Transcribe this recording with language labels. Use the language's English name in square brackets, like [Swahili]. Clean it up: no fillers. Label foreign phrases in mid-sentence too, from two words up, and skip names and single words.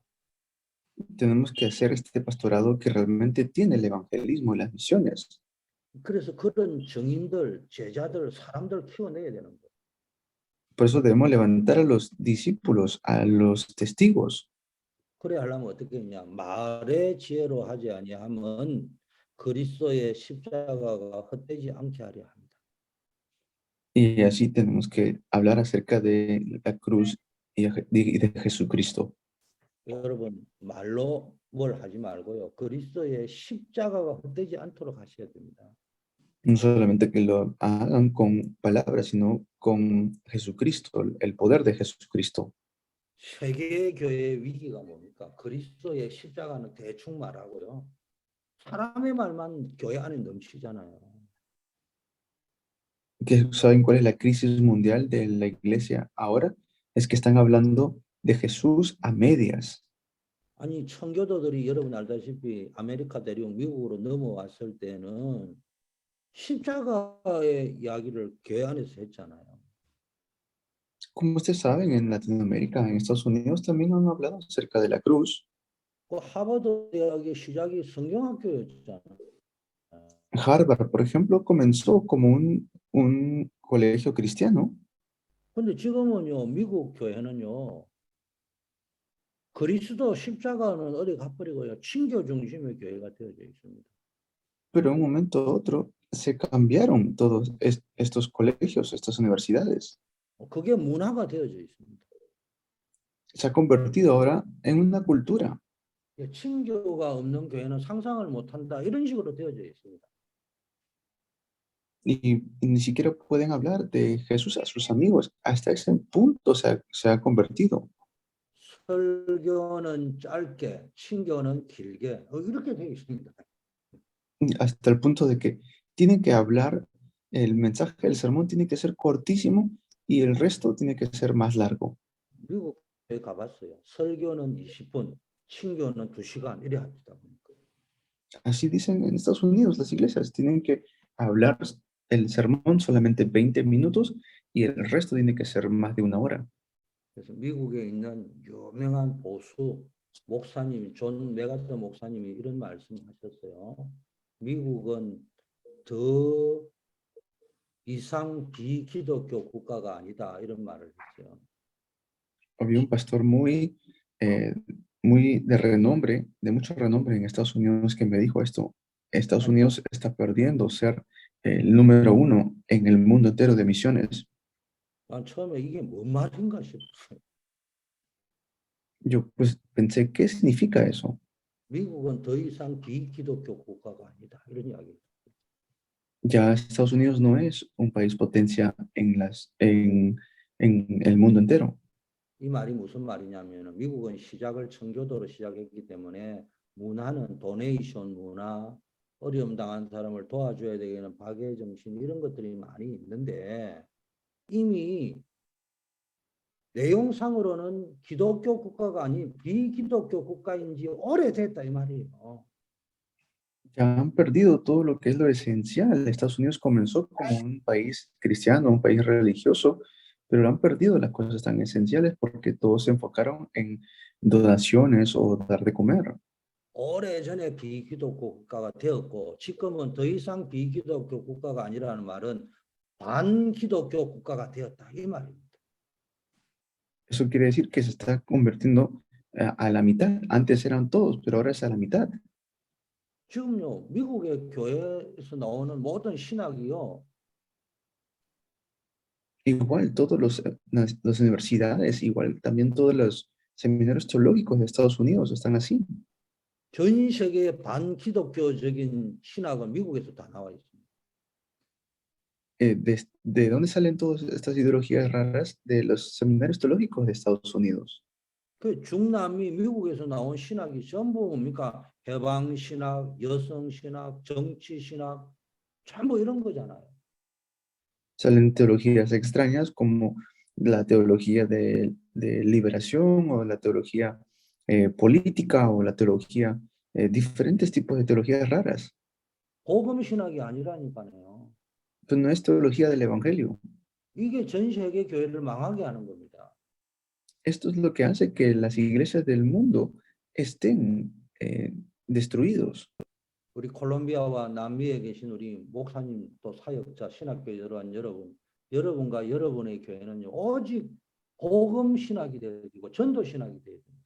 [Spanish] Tenemos que hacer este pastorado que realmente tiene el evangelismo y las misiones. [Korean] 그래서 그런 증인들, 제자들, 사람들 키워내야 되는 거예요. [Spanish] Por eso debemos levantar a los discípulos, a los testigos. [Korean] 그래 하려면 어떻게 했냐? 말의 지혜로 하지 아니하면 그리스도의 십자가가 헛되지 않게 하려 합니다. [Spanish] Y así tenemos que hablar acerca de la cruz y de Jesucristo. [Korean] 여러분 말로 뭘 하지 말고요. 그리스도의 십자가가 헛되지 않도록 하셔야 됩니다. [Spanish] No solamente que lo hagan con palabras, sino con Jesucristo, el poder de Jesucristo. [Korean] 세계 교회의 위기가 뭡니까? 그리스도의 십자가는 대충 말하고요. 사람의 말만 교회 안에 넘치잖아요. [Spanish] ¿Saben cuál es la crisis mundial de la iglesia ahora? Es que están hablando de Jesús a medias. [Korean] 아니 청교도들이 여러분 알다시피 아메리카 대륙 미국으로 넘어왔을 때는 십자가의 이야기를 교회 안에서 했잖아요. [Spanish] Como ustedes saben, en Latinoamérica, en Estados Unidos, también han hablado acerca de la cruz. [Korean] 그 하버드 대학의 시작이 성경학교였잖아요. [Spanish] Harvard, por ejemplo, comenzó como un colegio cristiano, [Korean] 근데 지금은요 미국 교회는요 그리스도 십자가는 어디 가버리고요 친교 중심의 교회가 되어져 있습니다. [Spanish] pero de un momento a otro se cambiaron todos estos colegios, estas universidades. [Korean] 그게 문화가 되어져 있습니다. [Spanish] Se ha convertido ahora en una cultura. [Korean] 친교가 없는 교회는 상상을 못한다 이런 식으로 되어져 있습니다. [Spanish] Y ni siquiera pueden hablar de Jesús a sus amigos. Hasta ese punto se ha convertido. [Korean] 설교는 짧게, 친교는 길게 이렇게 되어 있습니다. [Spanish] Hasta el punto de que tienen que hablar, el mensaje del sermón tiene que ser cortísimo y el resto tiene que ser más largo. [Korean] 미국 교회 가봤어요. 설교는 20분, 친교는 2시간 이래 합니다. [Spanish] Así dicen en Estados Unidos las iglesias, tienen que hablar el sermón solamente 20 minutos y el resto tiene que ser más de una hora. [Korean] 그래서 미국에 있는 유명한 보수 목사님, 존 메가서 목사님이 이런 말씀하셨어요. 미국은 더 이상 비기독교 국가가 아니다 이런 말을 했어요. [Spanish] Había un pastor muy de renombre, de mucho renombre en Estados Unidos que me dijo esto. Estados Unidos está perdiendo ser el número uno en el mundo entero de misiones. [Korean] 난 처음에 이게 뭔 말인가 싶었어요. [Spanish] Yo pues pensé, ¿qué significa eso? [Korean] 미국은 더 이상 비기독교 국가가 아니다 이런 이야기. [Spanish] Ya Estados Unidos no es un país potencia en el mundo entero. [Korean] 이 말이 무슨 말이냐면 미국은 시작을 청교도로 시작했기 때문에 문화는 도네이션 문화, 어려움 당한 사람을 도와줘야 되는 박애 정신 이런 것들이 많이 있는데 이미 내용상으로는 기독교 국가가 아닌 비기독교 국가인지 오래됐다 이 말이에요. [Spanish] Ya han perdido todo lo que es lo esencial. Estados Unidos comenzó como un país cristiano, un país religioso, pero han perdido las cosas tan esenciales porque todos se enfocaron en donaciones o dar de comer. [Korean] 오래전에 비기독교 국가가 되었고 지금은 더 이상 비기독교 국가가 아니라는 말은 반기독교 국가가 되었다 이 말입니다. [Spanish] Eso quiere decir que se está convirtiendo a la mitad. Antes eran todos, pero ahora es a la mitad. [Korean] 지금요 미국의 교회에서 나오는 모든 신학이요 [Spanish] Igual todos las universidades, igual también todos los seminarios teológicos de Estados Unidos están así. [Korean] 전 세계의 반기독교적인 신학은 미국에서 다 나와 있습니다. [Spanish] ¿De dónde salen todas estas ideologías raras? De los seminarios teológicos de Estados Unidos. [Korean] 그 중남미 미국에서 나온 신학이 전부 뭡니까? 해방 신학, 여성 신학, 정치 신학 전부 이런 거잖아요. [Spanish] Salen teologías extrañas como la teología de liberación o la teología política o la teología, diferentes tipos de teologías raras. [Korean] 복음 신학이 아니라니까요. [Spanish] Pues no es teología del evangelio. [Korean] 이게 전 세계 교회를 망하게 하는 겁니다. [Spanish] Esto es lo que hace que las iglesias del mundo estén destruidos. [Korean] 우리 콜롬비아와 남미에 계신 우리 목사님 또 사역자 신학교 여러분, 여러분과 여러분의 교회는요 오직 복음 신학이 되어야 되고 전도 신학이 되어야 됩니다.